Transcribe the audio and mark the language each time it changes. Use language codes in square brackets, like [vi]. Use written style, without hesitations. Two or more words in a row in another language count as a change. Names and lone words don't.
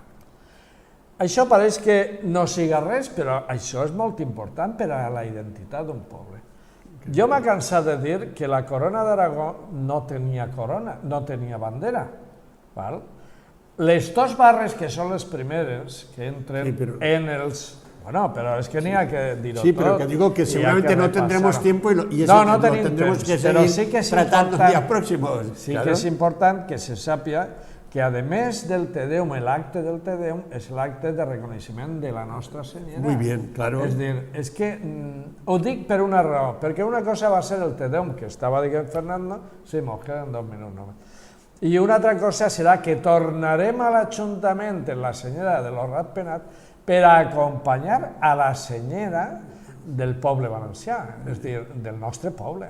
[ca] Això pareix que no siga res, però això és molt important per a la identitat d'un poble. Jo m'he cansat de dir que la corona d'Aragó no tenia corona, no tenia bandera. Les 2 barres que són les primeres que entren en els... [es] Bueno, pero es que ni hay que dirlo todo. Sí, pero que digo que seguramente no tendremos tiempo y eso no lo tendremos que seguir tratando en días próximos. Sí que es importante [ca] que se sàpiga que a més del Te Deum, l'acte del Te Deum és l'acte de reconeixement de la Nostra Senyora. [es] Muy bien, claro. [ca] És dir, és que ho dic per una raó, perquè una cosa va ser el Te Deum que estava dient Fernando, sí, mos queden 2 minuts només. I una altra cosa serà que tornarem a l'Ajuntament en la Senyora de los Ratpenat per a acompanyar a la senyora del poble valencià, és dir, del nostre poble.